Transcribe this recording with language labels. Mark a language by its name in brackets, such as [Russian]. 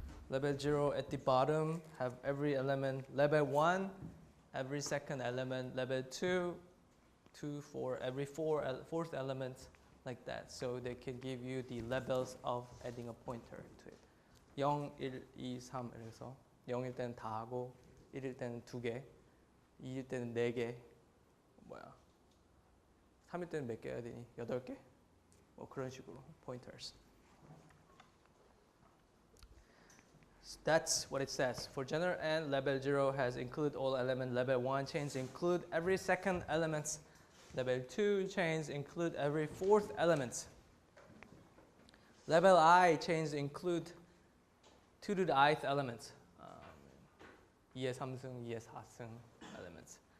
[English] Level 0 at the bottom have every element. Level 1, every second element. Level 2, 2 for every fourth element, like that. So they can give you the levels of adding a pointer to it. [Korean] 0, 1, 2, 3 이래서 0일 때는 다 하고 1일 때는 2개, 2일 때는 4개, 3일 때는 몇 개 해야 되니? 8개? 뭐 그런 식으로 pointers. [English] So that's what it says. For general n, level 0 has include all elements. Level 1 chains include every second elements. Level 2 chains include every fourth elements. Level I chains include 2 to the ith elements. [Korean] 2의 3승, 2의 4승 elements.